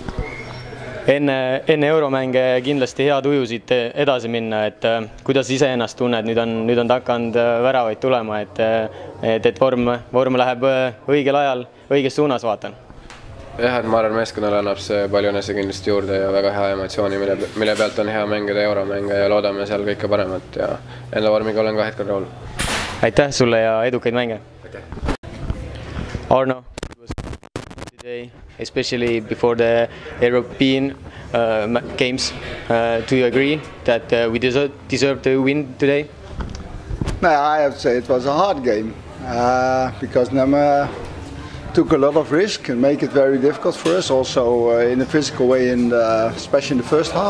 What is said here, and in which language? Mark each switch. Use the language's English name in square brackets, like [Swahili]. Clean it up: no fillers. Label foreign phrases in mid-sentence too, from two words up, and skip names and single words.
[Estonian] Enne euromänge kindlasti hea tuju siit edasi minna, et kuidas ise ennast tunned, nüüd on takkanud väravaid tulema, et vorm läheb õigel ajal, õiges suunas vaatan. Jah, et ma arvan, meeskonnale annab see palju enesekindlust juurde ja väga hea emotsiooni, mille pealt on hea mängida euromänge ja loodame seal kõike paremat ja enda vormiga olen ka hetkel rahul. Aitäh sulle ja edukaid mänge! Arno, [English] today, especially before the European games, do you agree that we deserve to win today? No, I have to say it was a hard game because Nema took a lot of risk and make it very difficult for us, also in a physical way, especially in the first half.